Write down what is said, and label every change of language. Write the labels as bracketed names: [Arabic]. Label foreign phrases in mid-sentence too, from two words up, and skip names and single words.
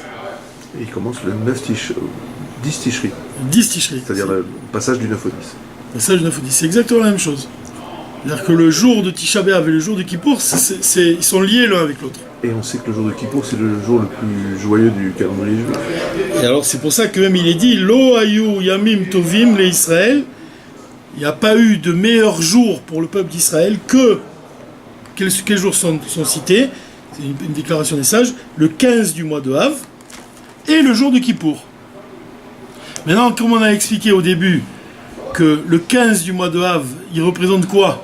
[French] Et il commence le 10 Tishri. 10 Tishri. C'est-à-dire le passage du 9 au 10. Le passage du 9 au 10, c'est exactement la même chose. C'est-à-dire que le jour de [Hebrew] תשעה באב [French] et le jour de Kippour, ils sont liés l'un avec l'autre. Et on sait que le jour de Kippour, c'est le jour le plus joyeux du calendrier juif. Et alors c'est pour ça que même il est dit [Hebrew] לא היו ימים טובים ל ישראל. [French] Il n'y a pas eu de meilleurs jours pour le peuple d'Israël que... Quels jours sont cités? C'est une déclaration des sages. Le 15 du mois de Av et le jour de Kippour. Maintenant, comme on a expliqué au début que le 15 du mois de Av, il représente quoi?